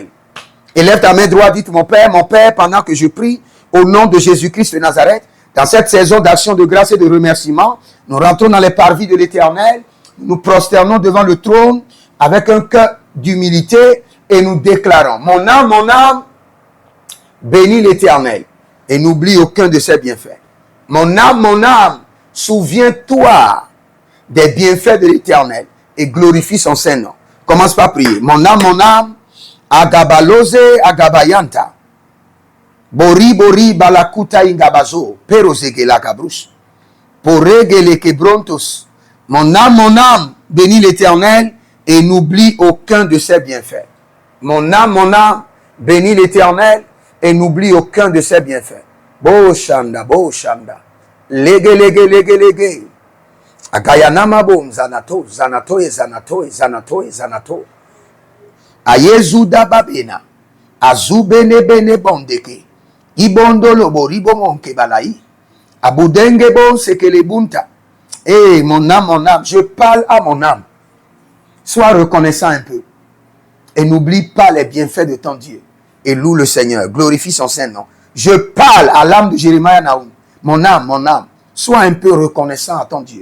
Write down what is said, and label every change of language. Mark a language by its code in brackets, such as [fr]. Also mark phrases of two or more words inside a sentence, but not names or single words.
[fr] Élève ta main droite, dites mon Père, pendant que je prie, au nom de Jésus-Christ de Nazareth, dans cette saison d'action de grâce et de remerciement, nous rentrons dans les parvis de l'Éternel, nous prosternons devant le trône avec un cœur d'humilité et nous déclarons, mon âme, bénis l'Éternel et n'oublie aucun de ses bienfaits. Mon âme, souviens-toi des bienfaits de l'Éternel et glorifie son saint nom. Commence par prier. Mon âme, agabalose agabayanta. Bori balakuta ingabazo. Perozegela kabrus. Poregele kebrontos. Mon âme, bénis l'Éternel et n'oublie aucun de ses bienfaits. Mon âme, bénis l'Éternel et n'oublie aucun de ses bienfaits. Bo shanda. Lege. Agayanama bom zanato. Ayezuda babena. Azubene bene bondeke. Ibondolo boribo monke balai. Abudenge bon sekele bunta. Eh, mon âme, je parle à mon âme. Sois reconnaissant un peu. Et n'oublie pas les bienfaits de ton Dieu. Et loue le Seigneur. Glorifie son saint nom. Je parle à l'âme de Jérémie Naoum. Mon âme, sois un peu reconnaissant à ton Dieu.